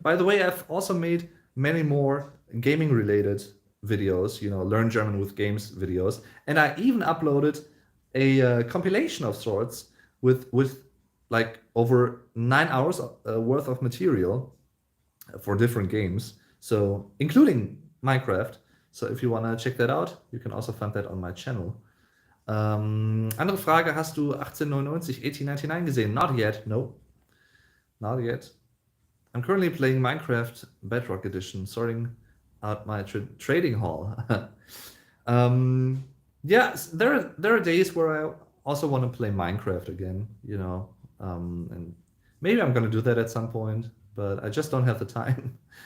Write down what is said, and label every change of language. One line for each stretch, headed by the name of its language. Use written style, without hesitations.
English: By the way, I've also made many more gaming-related videos, learn German with games videos, and I even uploaded a compilation of sorts with like over 9 hours worth of material for different games, so including Minecraft. So if you want to check that out, you can also find that on my channel.
German: Andere Frage, hast du 1899, 1899 gesehen?
English: Not yet, no. Not yet. I'm currently playing Minecraft Bedrock Edition, sorting out my trading hall. There are days where I also want to play Minecraft again, and maybe I'm gonna do that at some point, but I just don't have the time.